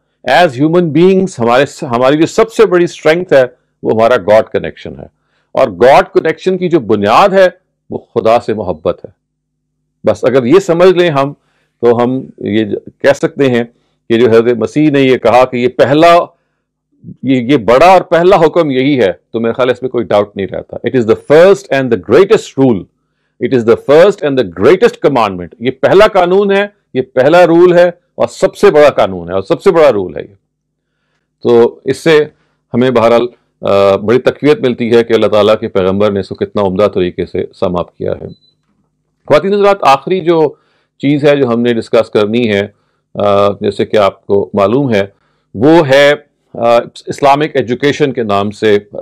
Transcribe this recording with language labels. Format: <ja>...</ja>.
<en>As human beings</en> <ur>ہماری جو سب سے بڑی strength ہے وہ ہمارا God connection ہے, اور God connection کی جو بنیاد ہے وہ خدا سے محبت ہے. بس اگر یہ سمجھ لیں ہم, تو ہم یہ کہہ سکتے ہیں کہ جو حضرت مسیح نے یہ کہا کہ یہ بڑا اور پہلا حکم یہی ہے, تو میرے خیال اس میں کوئی ڈاؤٹ نہیں رہتا.</ur> <en>It is the first and the greatest rule, it is the first and the greatest commandment.</en> <ur>یہ پہلا قانون ہے, یہ پہلا رول ہے, اور سب سے بڑا قانون ہے اور سب سے بڑا رول ہے یہ. تو اس سے ہمیں بہرحال بڑی تقویت ملتی ہے کہ اللہ تعالیٰ کے پیغمبر نے اس کو کتنا عمدہ طریقے سے سم اپ کیا ہے. خواتین حضرات, آخری جو چیز ہے جو ہم نے ڈسکس کرنی ہے, جیسے کہ آپ کو معلوم ہے, وہ ہے اسلامک ایجوکیشن کے نام سے.</ur>